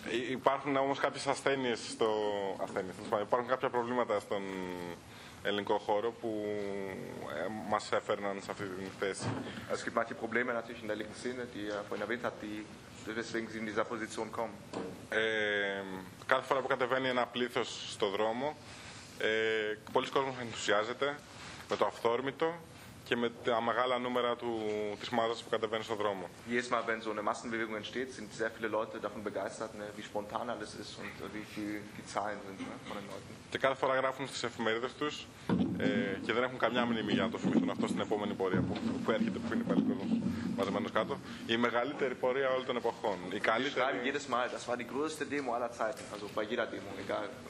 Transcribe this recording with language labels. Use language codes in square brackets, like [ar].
[el] Υπάρχουν όμως κάποιες ασθένειες στο... Ασθένειες, υπάρχουν κάποια προβλήματα στον ελληνικό χώρο που μας έφερναν σε αυτή την θέση. [de] Es gibt manche Probleme natürlich in der linken Szene, die er vorhin erwähnt hat, die deswegen sie in dieser Position kommen. [el] Κάθε φορά που κατεβαίνει ένα πλήθος στο δρόμο, πολλοί κόσμος ενθουσιάζεται με το αυθόρμητο και με τα μεγάλα νούμερα της μάζας που κατεβαίνει στο δρόμο. [de] Jedes Mal, wenn so eine Massenbewegung entsteht, sind sehr viele Leute davon begeistert, ne, wie spontan alles ist und wie viel die Zahlen sind, ne, von den Leuten. [el] Και κάθε φορά γράφουν στις εφημερίδες τους και δεν έχουν καμιά μνήμη για να το θυμηθούν αυτό στην επόμενη πορεία που έρχεται, που είναι πάλι κόσμος παραμένως κάτω, η μεγαλύτερη πορεία όλων των εποχών. Η καλύτερη... [de] Schreiben jedes Mal, das war die größte Demo aller Zeiten. Also bei jeder Demo, egal.